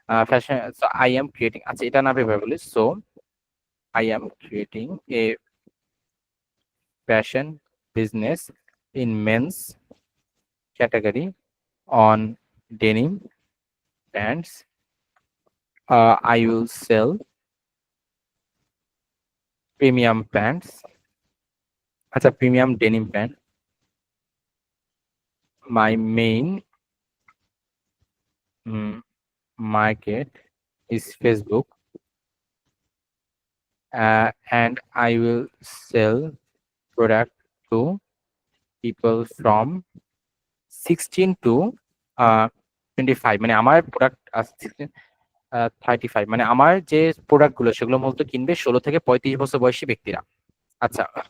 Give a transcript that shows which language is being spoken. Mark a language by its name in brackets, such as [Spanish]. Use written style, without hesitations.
[English] fashion, so I am creating, [Bangla] আচ্ছা এটা না ভেবে বলি, [English] So I am creating a fashion business in men's category on denim pants. I will sell premium pants. [Bangla] আচ্ছা, premium denim pant. [English] My main market is Facebook, and I will sell product to people from 16 to 25, [Bangla] মানে আমার product 16 35, মানে আমার যে product গুলো সেগুলো মূলত কিনবে 16 থেকে 35 বছর বয়সী ব্যক্তিরা। আচ্ছা,